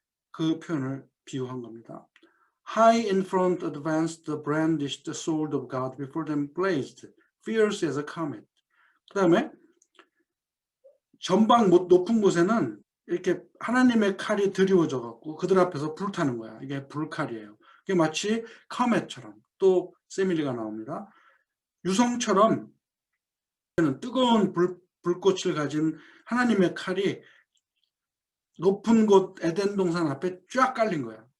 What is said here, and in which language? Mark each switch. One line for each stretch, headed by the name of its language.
Korean: 그 표현을 비유한 겁니다.
English: High in front advanced the brandished sword of God before them blazed, fierce as a comet.
Korean: 그 다음에 전방 높은 곳에는 이렇게 하나님의 칼이 드리워져 갖고 그들 앞에서 불타는 거야. 이게 불칼이에요. 이게 마치 커멧처럼 또 세밀리가 나옵니다. 유성처럼 뜨거운 불꽃을 가진 하나님의 칼이 높은 곳 에덴 동산 앞에 쫙 깔린 거야.